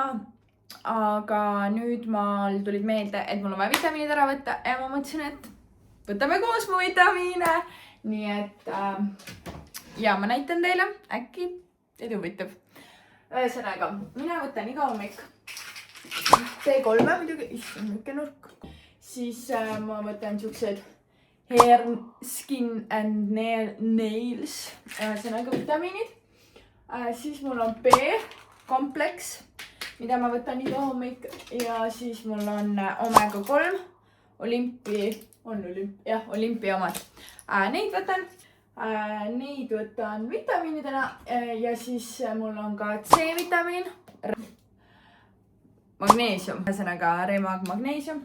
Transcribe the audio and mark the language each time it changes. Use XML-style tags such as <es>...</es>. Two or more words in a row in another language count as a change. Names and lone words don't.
<et>Aga nüüd mul tulid meelde, et mul on vaja vitamiinid ära võtta ja ma mõtlesin, et võtame koos mu vitamiine. Nii et ja ma näitan teile, äkki teid huvitab. Ühesõnaga, mina võtan iga hommik B3 muidugi, issand, niisugune nurk. Siis ma võtan siuksed</et> <en>hair, skin and nails,</en> <et>ühesõnaga vitamiinid. Siis mul on B-kompleks, mida ma võtan iga hommik ja siis mul on omega 3, Olympia omad. Neid võtan vitamiinidena ja siis mul on ka C-vitamiin, magneesium, ühesõnaga Remag magneesium.</et>